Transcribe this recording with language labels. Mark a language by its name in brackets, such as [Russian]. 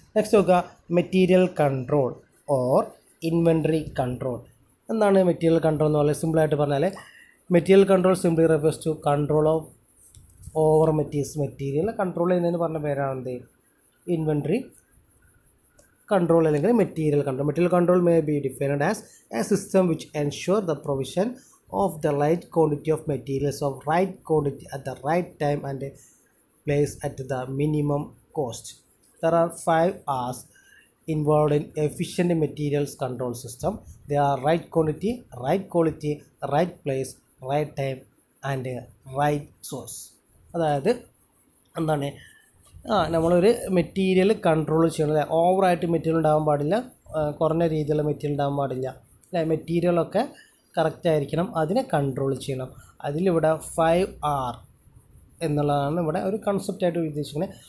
[English] next [Malayalam] നോക്കുക, [English] Material control or inventory control. [Malayalam] എന്താണ് material control എന്ന് പറയുന്നത്? സിമ്പിളായിട്ട് പറഞ്ഞാൽ material control [English] simply refers to control of over material [Malayalam] control ചെയ്യുന്നതിന് പറഞ്ഞ പേരാണെന്ത്? ഇൻവെൻറ്ററി control അല്ലെങ്കിൽ material control. [English] Material control may be defined as a system which ensure the provision of the right quantity of materials of right quantity at the right time and place at the minimum cost. There are 5 R's involved in efficient materials control system. They are right quantity, right quality, right place, right time and right source. [Malayalam] അതായത് എന്താണ്, നമ്മളൊരു material control ചെയ്യണത് ഓവറായിട്ട് material ഉണ്ടാകാൻ പാടില്ല, കുറഞ്ഞ രീതിയിലുള്ള material ഉണ്ടാകാൻ പാടില്ല അല്ലേ. മെറ്റീരിയലൊക്കെ കറക്റ്റ് ആയിരിക്കണം, അതിനെ കൺട്രോൾ ചെയ്യണം. അതിലിവിടെ 5R എന്നുള്ളതാണ് ഇവിടെ ഒരു കൺസെപ്റ്റായിട്ട് ഉദ്ദേശിക്കുന്നത്.